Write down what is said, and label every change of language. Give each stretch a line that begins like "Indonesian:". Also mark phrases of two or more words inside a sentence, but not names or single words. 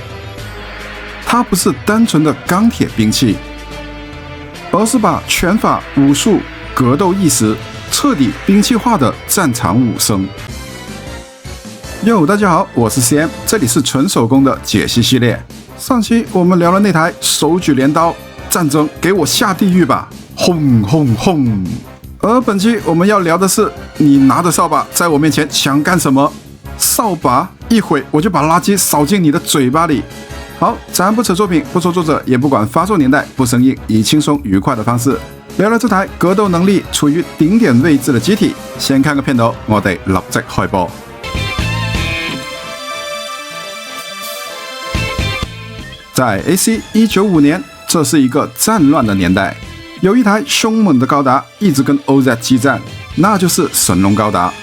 Chinese: 他不是單純的鋼鐵兵器，而是把拳法、武術、格鬥意識徹底兵器化的戰場武僧。大家好，我是 CM， 這裡是純手工的解析系列。上期我們聊了那台手舉鐮刀，戰爭給我下地獄吧，轟轟轟！而本期我們要聊的是，你拿着掃把在我面前想幹什麼？掃把一揮我就把垃圾掃進你的嘴巴裡。好，咱不扯作品，不說作者，也不管發售年代，不生硬，以輕鬆愉快的方式聊聊這台格鬥能力處於頂點位置的機體。先看個片頭，我得立即開播。在 AC 195年，這是一個戰亂的年代，有一台兇猛的高達一直跟 OZ 激戰，那就是神龍高達。